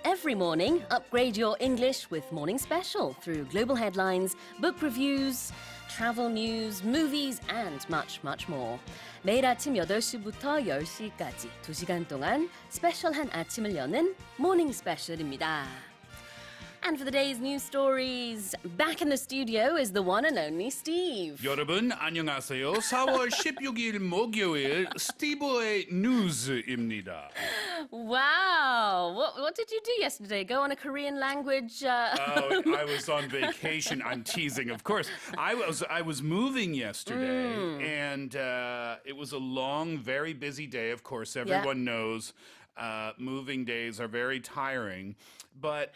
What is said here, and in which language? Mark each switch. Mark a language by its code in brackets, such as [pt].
[en] every morning, upgrade your English with Morning Special through global headlines, book reviews, travel news, movies, and much, much more. [ko] 매일 아침 8시부터 10시까지 2시간 동안 스페셜한 아침을 여는 모닝 스페셜입니다. [en] And for the day's news stories, back in the studio is the one and only Steve. [ko] 여러분 안녕하세요. 4월 16일 목요일 스티브의 뉴스입니다. [en] Wow, what did you do yesterday? Go on a Korean language? I was on vacation. I'm teasing, of course. I was moving yesterday, and it was a long, very busy day. Of course, everyone knows. Moving days are very tiring, but